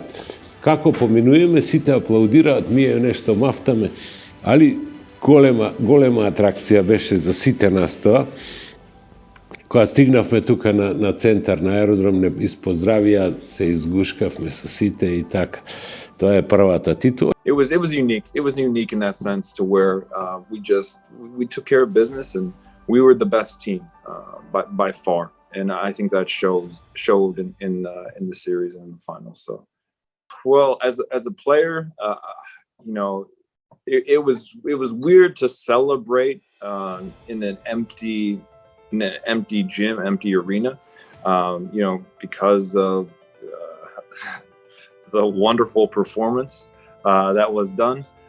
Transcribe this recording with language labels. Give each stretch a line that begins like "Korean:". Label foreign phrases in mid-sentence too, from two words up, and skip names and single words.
Macedonian: Како поминуваме, сите аплаудираат, ние нешто мафтаме, али голема атракција беше за сите нас тоа. Кога стигнавме тука на центар на аеродром, не испоздравија, се изгушкавме со сите и така. Тоа е првата титула.
English: It was unique. It was unique in that sense to where we took care of business and we were the best team by far, and I think that showed in the series and in the finals. So, well, as a player, it was weird to celebrate in an empty gym, empty arena, because of the wonderful performance that was done.